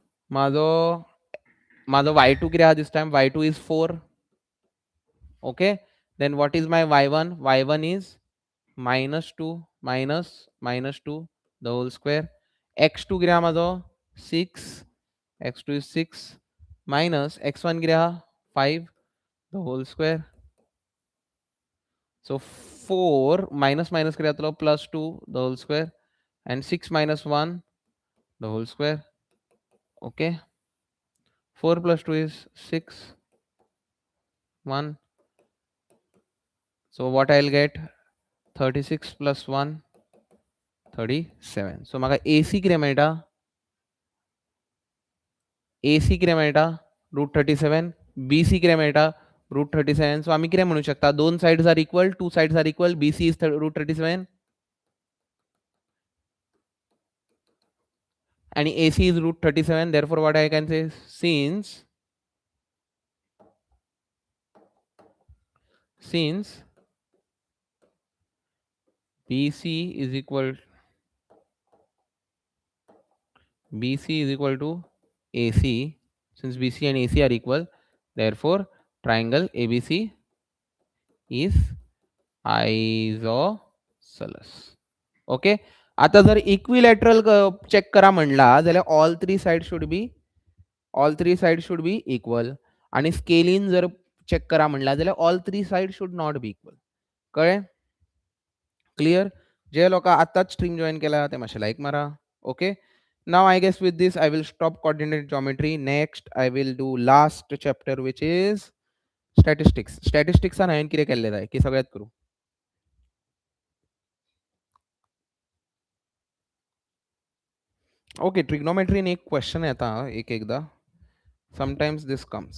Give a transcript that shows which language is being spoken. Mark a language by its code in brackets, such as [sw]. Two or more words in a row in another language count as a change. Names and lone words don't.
[kok] माझो y2 कितें आहा [en] this time? y2 is 4. Okay, then what is my y1? y1 is -2 minus 2 the whole square. [kok] x2 कितें आहा माझो 6. [en] x2 is 6 minus x1 [kok] कितें आहा [en] 5 the whole square. So 4 minus minus [kok] कितें जातलो [en] +2 the whole square and 6 minus 1 the whole square. Okay, 4 plus 2 is 6 1. So what I'll get 36 plus 1 37. [kok] So म्हाका AC कितें मेळटा AC कितें मेळटा √37. [en] BC [kok] कितें मेळटा √37. सो आमी कितें म्हणू शकता दोन [en] sides are equal, two sides are equal, BC is √37 and AC is √37. Therefore what I can say, since BC is equal to AC, since BC and AC are equal, therefore triangle ABC is isosceles. [kok] ओके, आता जर [en] equilateral check [kok] करा म्हणला जाल्यार [en] all three side should be equal [kok] आणि स्केलीन जर चेक करा म्हणला जाल्यार [en] all three side should not be equal. [kok] कळ्ळें? क्लियर? जे लोकां आतांच [en] stream join [kok] केला ते मातशें लायक मारा. [en] ओके, now I guess with this I will stop coordinate geometry. Next I will do last chapter which is statistics. [kok] Statistics हांवें कितें केल्लें जाय की सगळ्यात करूं. ओके, ट्रिग्नोमेट्रीन एक क्वेश्चन येता एक एकदा, [en] Sometimes this comes.